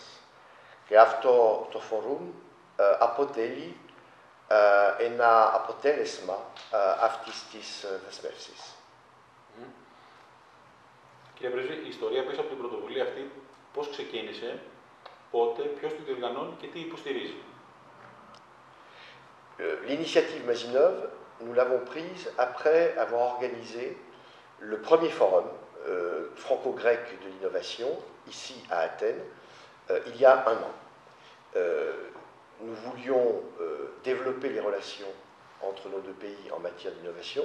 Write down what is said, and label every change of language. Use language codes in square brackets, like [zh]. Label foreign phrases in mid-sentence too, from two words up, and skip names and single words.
[el] Και αυτό το φόρουμ αποτελεί ένα αποτέλεσμα αυτής της δεσμεύσης. Κύριε Πρέσβη, η ιστορία πίσω από την πρωτοβουλία αυτή πώς ξεκίνησε, πότε, ποιος την διοργανώνει και τι υποστηρίζει? [fr] L'initiative Mazinov, nous l'avons prise après avoir organisé le premier forum franco-grec de l'innovation, ici à Athènes, il y a un an. Nous voulions développer les relations entre nos deux pays en matière d'innovation.